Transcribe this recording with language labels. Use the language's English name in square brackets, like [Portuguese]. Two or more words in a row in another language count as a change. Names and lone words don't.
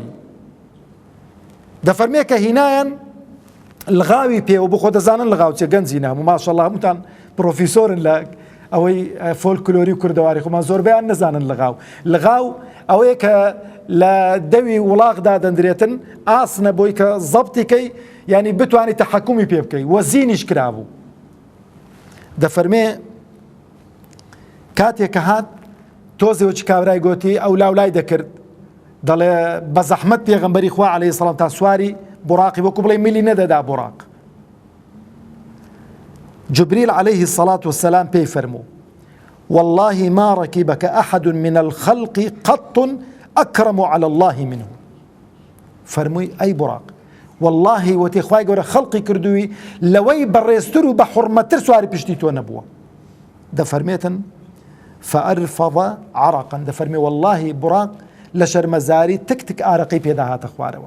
[Central Kurdish] دەفەرمێ کە هینایان لغاوی پێوە بخۆ دەزانن لەغاو چێ گەنجی نام و ماشەڵڵا هەمووتان پرۆفیسۆرن لە ئەوەی فۆلکلۆری و کوردەواری خۆمان زۆربەیان نەزانن لەغاو ئەوەیە کە لە دەوی وڵاغدا دەندرێتن، ئاسنە بۆی کە زەبتیکەی یعنی بتوانێت تەحەکومی پێ بکەی، وەزینیش کرابوو. دەفەرمێ کاتێک کە هات تۆزەوەی کابرای گوتی ئەو لاولای دەکرد دەڵێ بە زەحمەت پێغەمبەری خوا [Arabic] عەلەیهی سەڵام [Central Kurdish] تا سواری بوراقی وەکو بڵێ میلی نەدەدا بوراق. [Arabic] جبريل عليه الصلاة والسلام [Central Kurdish] پێی فەرموو [Arabic] والله ما ركبك أحد من الخلق قط أكرم على الله منه. [Central Kurdish] فەرمووی ئەی بوراق والله وتێ خوای گەورە خەڵقی کردووی لەوەی بەڕێزتر و بە حورمەتتر سواری پشتی تۆ نەبووە. دەفەرمێتن [Arabic] فأرفض عرقا، [Central Kurdish] دەفەرمێ والله بوراق لە شەرمەزاری تک تک ئارەقەی پێدا هاتە خوارەوە.